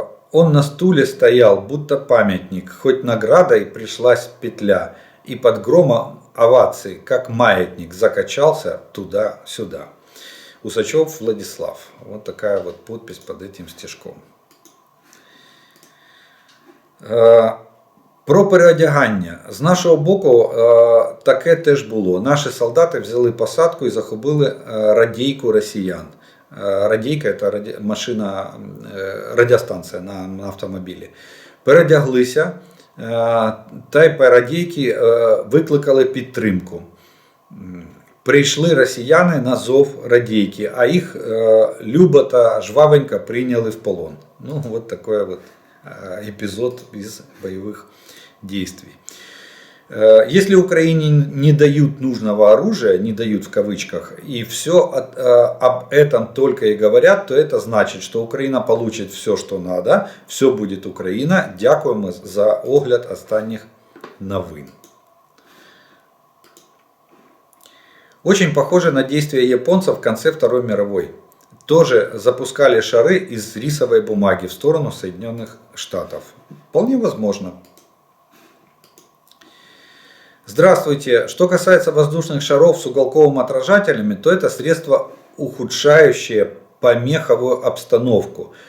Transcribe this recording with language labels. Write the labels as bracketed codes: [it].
[ru] Он на стуле стоял, будто памятник, хоть наградой пришлась петля, и под громом оваций, как маятник, закачался туда-сюда. Усачев Владислав. Вот такая вот подпись под этим стишком. [uk] Про переодягання. З нашого боку таке теж було. Наші солдати взяли посадку і захопили радійку росіян. Радійка – це машина, радіостанція на автомобілі. Переодяглися та й по радійки викликали підтримку. Прийшли росіяни на зов радійки, а їх любо та жвавенько прийняли в полон. [ru] Ну, вот такой вот эпизод из боевых действий. Если Украине не дают нужного оружия, не дают в кавычках, и все об этом только и говорят, то это значит, что Украина получит все, что надо, все будет Украина. [uk] Дякуємо за огляд останніх новин. [ru] Очень похоже на действия японцев в конце Второй мировой. Тоже запускали шары из рисовой бумаги в сторону Соединенных Штатов. Вполне возможно. Здравствуйте. Что касается воздушных шаров с уголковыми отражателями, то это средство, ухудшающее помеховую обстановку.